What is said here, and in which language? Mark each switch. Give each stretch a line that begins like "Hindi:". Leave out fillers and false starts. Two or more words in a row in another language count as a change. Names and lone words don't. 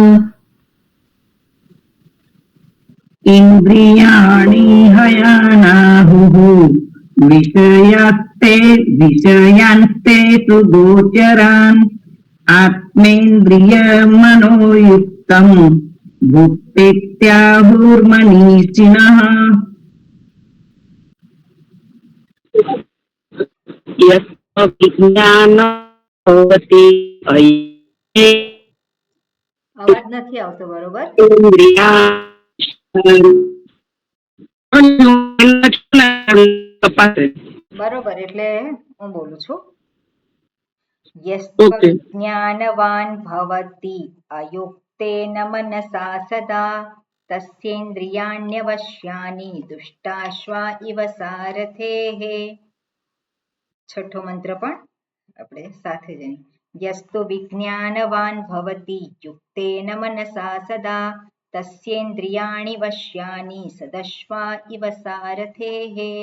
Sanskrit: इन्द्रियाणि हयानाहुः विषयान्ते तु गोचरान्, आत्मेन्द्रियमनोयुक्तं भुक्तेत्याहुर्मनीषिणः। यज्ञानं भवति
Gujarati: અવાજ નથી આવતો બરોબર। બરોબર, એટલે હું બોલું છું।
Sanskrit: यस्त्वज्ञानवान् भवति अयुक्तेन मनसा सदा, તસ્યેન્દ્રિયાણ્યવશ્યાની દુષ્ટાશ્વા ઇવ સારથેઃ.
Gujarati: છઠ્ઠો મંત્ર પણ આપણે સાથે જઈએ.
Sanskrit: યસ્તુ વિજ્ઞાનવાન ભવતિ યુક્તેન મનસા સદા તસ્યેન્દ્રિયાણિ વશ્યાની સદશ્વા ઇવ સારથેઃ.